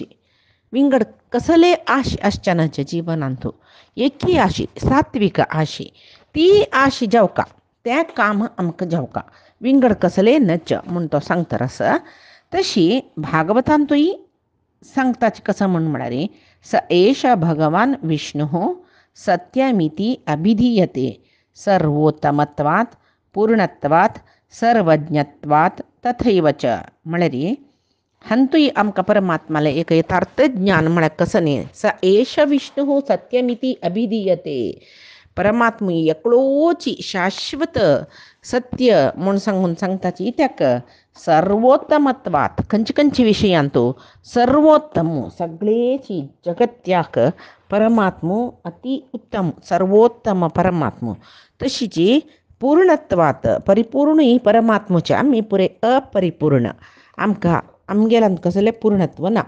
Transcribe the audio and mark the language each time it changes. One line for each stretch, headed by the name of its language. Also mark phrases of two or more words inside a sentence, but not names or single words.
Konkani: विंगड कसले आशी आसचनाच्या जिवनांतू एकी आशी सात्विक आशी ती आशी जावका तें काम आमकां जावका विंगड कसले नच म्हूण तो सांगता आसा. तशी भागवतांतूय सांगताच कसं म्हूण म्हळ्यार
Sanskrit: स एष भगवान विष्णु सत्यमिति अभिधीयते सर्वोत्तमत्वात् पूर्णत्वात् सर्वज्ञत्वात् तथैव च.
Konkani: म्हळ्यार हंतूय आमकां परमात्माले एक यथार्थ ज्ञान म्हळ्यार कसं न्ही,
Sanskrit: स एष विष्णु सत्यमिति अभिधीयते.
Konkani: परमात्मा एकलोची शाश्वत सत्य म्हूण सांगून सांगताची इत्याक सर्वोत्तमत्वात खंयचे विशयांतू सर्वोत्तम सगळेची जगत्याक परमात्मो अति उत्तम सर्वोत्तम परमात्मो. तशीची पूर्णत्वात परिपूर्ण परमात्मोचे आमी पुरे अपरिपूर्ण आमकां आमगेल्यान कसले पूर्णत्व ना.